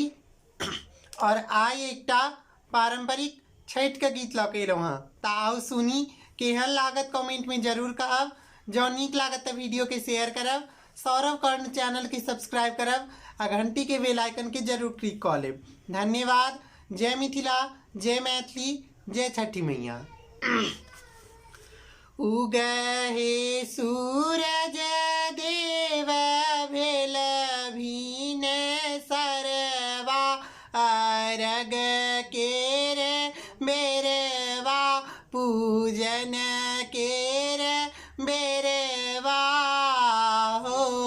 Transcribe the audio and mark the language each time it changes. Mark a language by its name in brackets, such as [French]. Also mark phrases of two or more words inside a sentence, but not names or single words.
[Maithili] और आइ एकटा पारंपरिक छठ के गीत लके एलहुँ हँ। तऽ आउ सुनी केहन लागत कमेंट में जरूर कहब। जो नीक लागत तो वीडियो के शेयर करब, सौरभ कर्ण चैनल के सब्सक्राइब करब आ घंटी के [English] bell icon [Maithili] के जरूर क्लिक कर लेब। धन्यवाद। जय मिथिला, जय मैथिली, जय छठी मैया। उगहे सूरज देव भेल भीन सरवा, अरग केर बेरवा पूजन केर बेरवा हो।